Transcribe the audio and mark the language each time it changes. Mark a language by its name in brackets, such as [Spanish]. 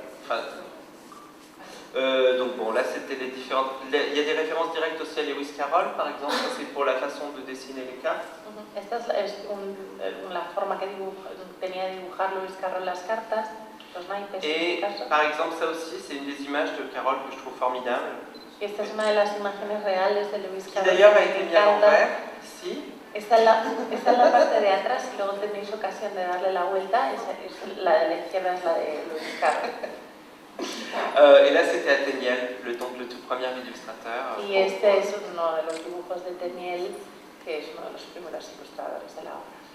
[French] Enfin, donc bon, là c'était les différentes... Il y a des références directes aussi à Lewis Carroll, par exemple, c'est pour la façon de dessiner les cartes. [Spanish] Esta es la forma que tenía de dibujar Lewis Carroll las cartas, los naipes. [French] Et par exemple, ça aussi, c'est une des images de Carroll que je trouve formidable. [Spanish] Esta es una de las imágenes reales de Lewis Carroll. [French] Qui d'ailleurs a été mis à l'envers, ici. [Spanish] Esta es la parte de atrás, y luego tenéis ocasión de darle la vuelta, la de la izquierda es la de Lewis Carroll. [French] Et là c'était à Téniel, le tout premier illustrateur. [Spanish] Y este es uno de los dibujos de Téniel, que es uno de los primeros ilustradores de la obra.